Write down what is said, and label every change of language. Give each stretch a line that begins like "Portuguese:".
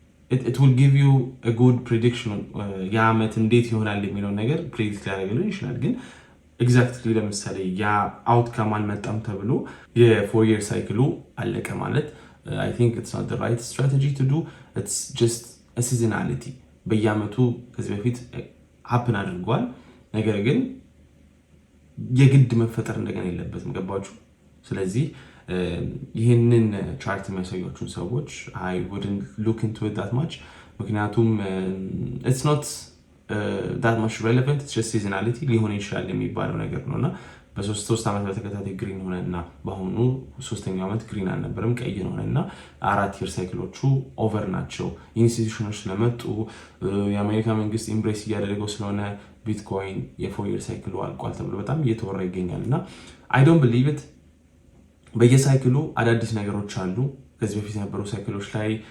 English: it will give you a good prediction
Amharic: የዓመት እንዴት ይሆናል የሚለው ነገር ፕሬዲክት ሊያደርግልን ይችላል። ግን ኤግዛክትሊ ለምሳሌ ያ አውትካም አልመጣም ተብሎ የ4 year ሳይክሉ አለቀ ማለት
English: I think it's not the right strategy to do. It's just a seasonality
Amharic: በየዓመቱ ከዚህ በፊት happen አድርጓል። ነገር ግን የግድ መፈጠር እንደገና የለበትም። ገባችሁ? ስለዚህ ይህንን ቻርት የሚያሳያችሁን ሰዎች
English: I wouldn't look into it that much
Amharic: ምክንያቱም
English: it's not that much relevant. It's just seasonality
Amharic: ሊሆን ይችላል የሚባለው ነገር ነውና በ3 ዓመት በተከታታይ ግሪን ሆነና በአሁኑ 3ኛው ዓመት ግሪን አልነበረም ቀይ ሆነና 4 year ሳይክሎቹ ኦቨር ናቸው። ኢንስቲትዩሽኖች ስለመጡ የአሜሪካ መንግስት ኢምብሬስ እያደረገው ስለሆነ ቢትኮይን የ4 year ሳይክሉ አልቋል ተብሎ በጣም እየተወራ ይገኛልና
English: I don't believe it።
Amharic: በየሳይክሉ አዳዲስ ነገሮች አሉ። ከዚህ በፊት የነበሩ ሳይክሎች ላይ